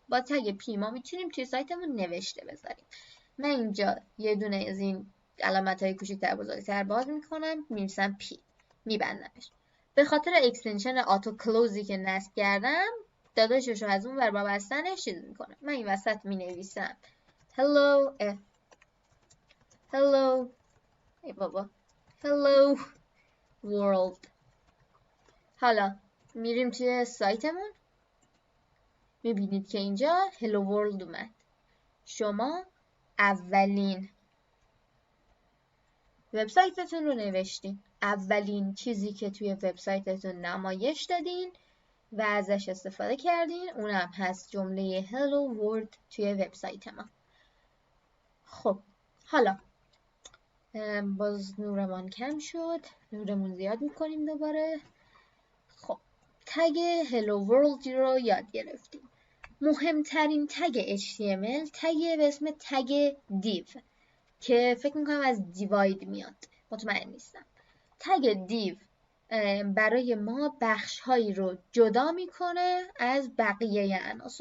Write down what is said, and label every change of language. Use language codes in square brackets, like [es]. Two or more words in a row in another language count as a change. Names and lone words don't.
[fa] با تگ پی ما میتونیم توی سایتمون نوشته بذاریم. من اینجا یه دونه از این علامت‌های کوچیک‌تر بزرگتر باز میکنم، می‌نویسم پی، میبندمش. به خاطر [en] extension auto close [fa] که نصب کردم داداشش رو از اون ور با بستنش چیز میکنم. من این وسط مینویسم hello ای بابا [en] hello world. [fa] حالا میریم توی سایتمون، میبینید که اینجا [en] hello world [fa] اومد. شما اولین وبسایتتون رو نوشتین، اولین چیزی که توی وبسایتتون نمایش دادین و ازش استفاده کردین اونم هست جمله [en] hello world [fa] توی وبسایت ما. خب حالا باز نورمان کم شد، نورمون زیاد میکنیم دوباره. خب تگ [en] hello world [fa] رو یاد گرفتیم. مهمترین تگ HTML تگ به اسم تگ div که فکر میکنم از دیواید میاد، مطمئن نیستم. تگ دیو برای ما بخش هایی رو جدا میکنه از بقیه عناصر.